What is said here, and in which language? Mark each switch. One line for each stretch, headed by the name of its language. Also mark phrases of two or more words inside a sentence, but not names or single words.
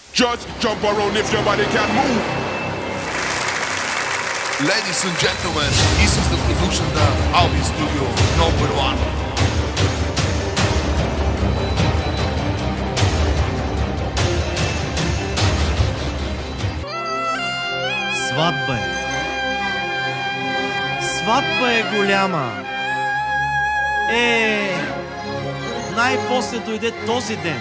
English: Just jump around if your body can move. Ladies and gentlemen, this is the production of Albi Studio #1.
Bulgarian: Сватба е. Сватба е голяма. Най-после дойде този ден.